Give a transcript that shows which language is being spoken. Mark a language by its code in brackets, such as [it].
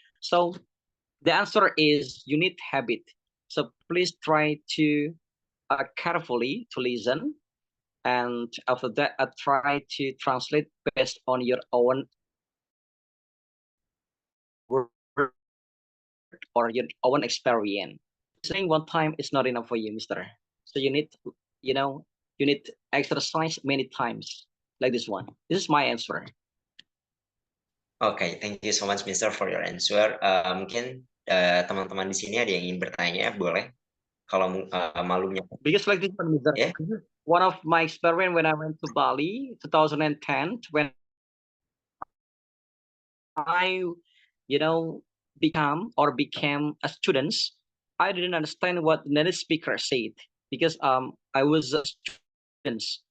[en] So the answer is you need habit. So please try to carefully to listen, and after that try to translate based on your own word or your own experience. Listening one time is not enough for you, mister. So you need, you need exercise many times like this one. This is my answer. Okay, thank you so much, Mister, for your answer. [id] Mungkin teman-teman di sini ada yang ingin bertanya, boleh? Kalau malunya. [en] Because like this one, Mister. Yeah? One of my experience when I went to Bali, 2010, when I, became a student, I didn't understand what the native speaker said because I was a student.